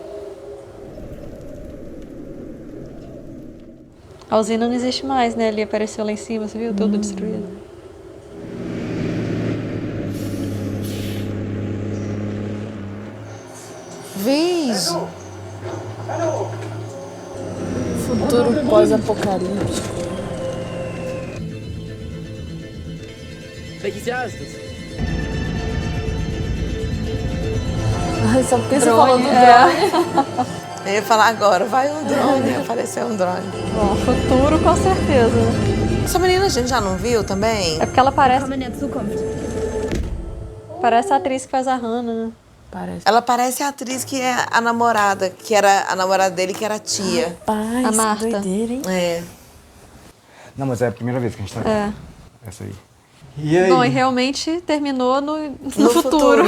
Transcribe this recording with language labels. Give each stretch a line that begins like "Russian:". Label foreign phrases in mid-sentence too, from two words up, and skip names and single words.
Portuguese: A usina não existe mais, né? Ele apareceu lá em cima, você viu? Tudo destruído. Vige! Futuro pós-apocalíptico.
German: Welches Jahr ist es?
Portuguese: Ai, só porque você Drone, falou do drone. Eu ia falar agora, vai um drone, apareceu um drone. Bom, futuro com certeza, né? Essa menina a gente já não viu também? É porque ela parece...
German: Willkommen in der Zukunft.
Portuguese: Parece a atriz que faz a Hannah, né? Parece. Ela parece a atriz que é a namorada, que era a namorada dele, que era a tia. Pai, A Marta. doideira, hein? É. Não, mas é a primeira vez que a gente tá vendo. É. Essa aí. E aí? Bom, e realmente terminou no futuro.